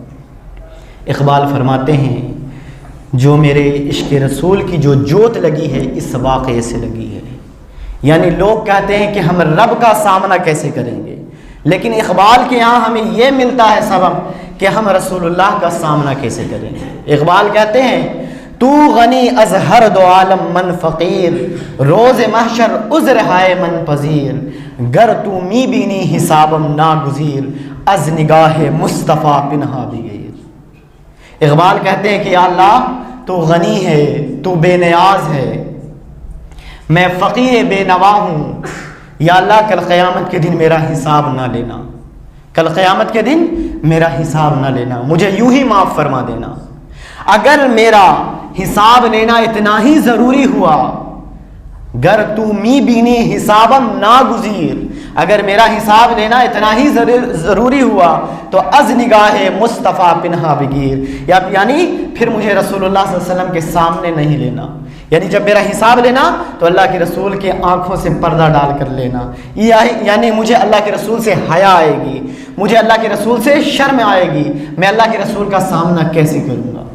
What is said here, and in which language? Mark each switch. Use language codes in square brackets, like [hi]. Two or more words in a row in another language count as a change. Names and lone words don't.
[ur] اقبال فرماتے ہیں جو میرے عشق رسول کی جو جوت لگی ہے اس واقعے سے لگی ہے، یعنی لوگ کہتے ہیں کہ ہم رب کا سامنا کیسے کریں گے، لیکن اقبال کے یہاں ہمیں یہ ملتا ہے سبب کہ ہم رسول اللہ کا سامنا کیسے کریں گے۔ اقبال کہتے ہیں [fa] تو غنی از ہر دو عالم من فقیر، روز محشر عذر ہائے من پذیر، گر تو می بینی حسابم ناگزیر، از نگاہ مصطفیٰ پنہا بھی گئی۔ [ur] اقبال کہتے ہیں کہ [ar] یا اللہ [ur] تو غنی ہے، تو بے نیاز ہے، میں فقیر بے نوا ہوں، [ar] یا اللہ [ur] کل قیامت کے دن میرا حساب نہ لینا، کل قیامت کے دن میرا حساب نہ لینا، مجھے یوں ہی معاف فرما دینا۔ اگر میرا حساب لینا اتنا ہی ضروری ہوا، [fa] گر تو می بینی حسابم ناگزیر، [ur] اگر میرا حساب لینا اتنا ہی ضروری ہوا تو [fa] از نگاہ مصطفیٰ پنہا بگیر، [ur] یعنی پھر مجھے رسول اللہ [ar] صلی اللہ علیہ وسلم [ur] کے سامنے نہیں لینا، یعنی جب میرا حساب لینا تو اللہ کے رسول کے آنکھوں سے پردہ ڈال کر لینا، یعنی مجھے اللہ کے رسول سے حیا آئے گی، مجھے اللہ کے رسول سے شرم آئے گی، میں اللہ کے رسول کا سامنا کیسے کروں گا؟